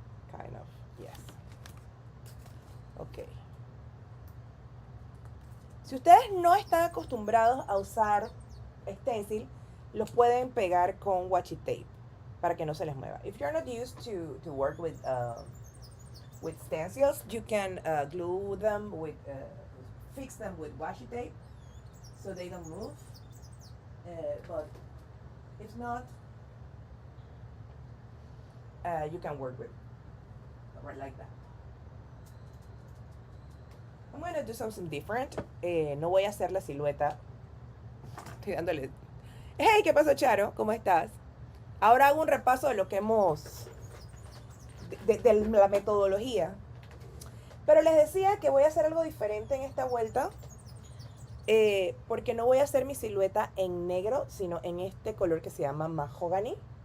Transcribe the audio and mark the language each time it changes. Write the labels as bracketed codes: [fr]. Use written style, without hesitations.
[en] Kind of, yes. Ok. [es] Si ustedes no están acostumbrados a usar stencil, los pueden pegar con washi tape para que no se les mueva. [en] If you're not used to work with stencils, you can glue them with, fix them with washi tape so they don't move. But if not, you can work with right like that. I'm going to do something different. [es] No voy a hacer la silueta. Estoy dándole. Hey, ¿qué pasó, Charo? ¿Cómo estás? Ahora hago un repaso de lo que hemos... de la metodología. Pero les decía que voy a hacer algo diferente en esta vuelta. Porque no voy a hacer mi silueta en negro, sino en este color que se llama mahogany.